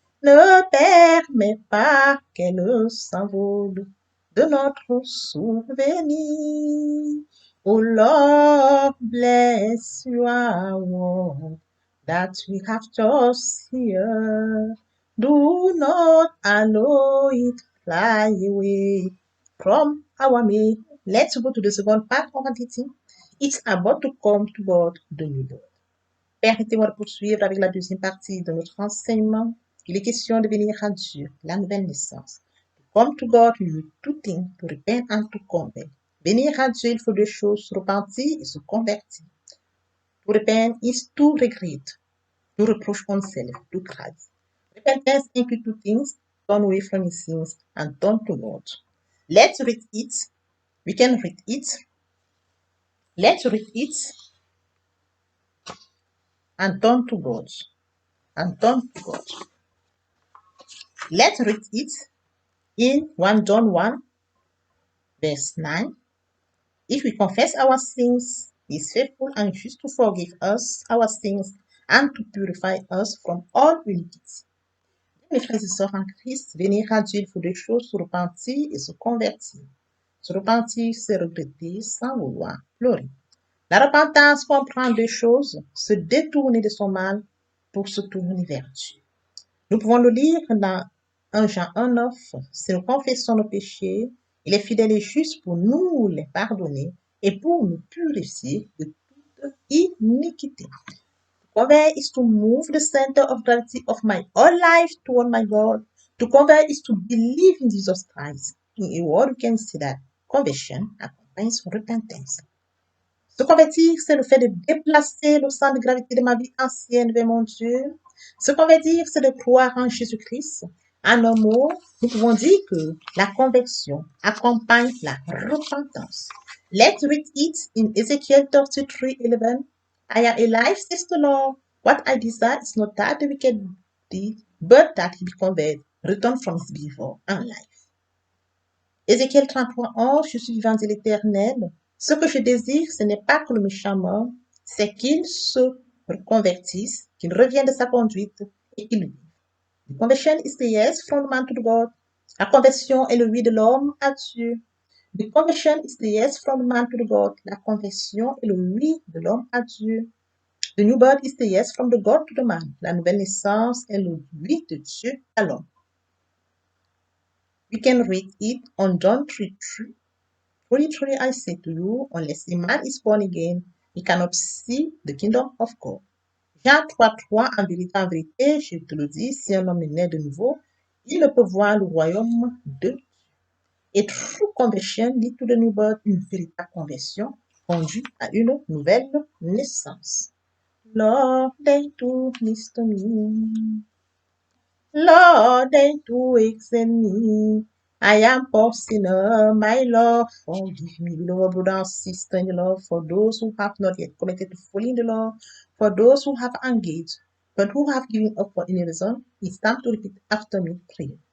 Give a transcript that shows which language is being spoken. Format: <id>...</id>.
<fr>Ne permets pas qu'elle s'envole de notre souvenir.</fr> <en>Oh Lord, bless your word that we have just here. Do not allow it fly away from our mouth. Let's go to the second part of our teaching. It's about to come to God, the new birth.</en> <fr>Permettez-moi de poursuivre avec la deuxième partie de notre enseignement. Il est question de venir à Dieu, la nouvelle naissance.</fr> <en>To come to God, we need two things, to repent and to convert.</en> <fr>Venir à Dieu, il faut deux choses, se repentir et se convertir.</fr> <en>To repent is to regret, to reproach oneself, to cry. Repentance includes two things, turn away from your sins and turn to God. Let's read it. We can read it. Let's read it and turn to God. And turn to God. Let's read it in 1 John 1, verse 9. If we confess our sins, he is faithful and just to forgive us our sins and to purify us from all iniquity.</en> <fr>Mes frères et sœurs en Christ, venir à Dieu, il faut deux choses, se repentir et se convertir. Se repentir, c'est regretter sans vouloir pleurer. La repentance comprend deux choses, se détourner de son mal pour se tourner vers Dieu. Nous pouvons le lire dans 1 Jean 1,9. Si nous confessons nos péchés, il est fidèle et juste pour nous les pardonner et pour nous purifier de toute iniquité.</fr> <en>To convert is to move the center of gravity of my whole life toward my God. To convert is to believe in Jesus Christ. In a word, we can see that conversion accompanies repentance.</en> <fr>Se convertir, c'est le fait de déplacer le centre de gravité de ma vie ancienne vers mon Dieu. Se convertir, c'est de croire en Jésus-Christ. En un mot, nous pouvons dire que la conversion accompagne la repentance.</fr> <en>Let's read it in Ezekiel 33:11. I am alive, says the Lord. What I desire is not that the wicked did, but that he be converted, return from his evil and life.</en> <fr>Ézéchiel 33:11, je suis vivant, dit l'Éternel. Ce que je désire, ce n'est pas que le méchant meure, c'est qu'il se reconvertisse, qu'il revienne de sa conduite et qu'il vive.</fr> <en>The conversion is the yes from man to God.</en> <fr>La conversion est le oui de l'homme à Dieu.</fr> <en>The conversion is the yes from man to God.</en> <fr>La conversion est le oui de l'homme à Dieu.</fr> <en>The new birth is the yes from the God to the man.</en> <fr>La nouvelle naissance est le oui de Dieu à l'homme.</fr> <en>We can read it on John 3:3. Truly, truly, I say to you, unless a man is born again, he cannot see the kingdom of God.</en> <fr>Jean 3:3, en vérité, je te le dis, si un homme est né de nouveau, il ne peut voir le royaume de Dieu.</fr> <en>A true conversion leads to the new birth,</en> <fr>une véritable conversion conduit à une nouvelle naissance.</fr> <en>Lord, they do listen to me. Lord, they do examine me. I am poor sinner, my Lord, forgive me. Beloved brother and sister in the Lord, for those who have not yet committed to following the Lord, for those who have engaged, but who have given up for any reason, it's time to repeat after me, pray.</en>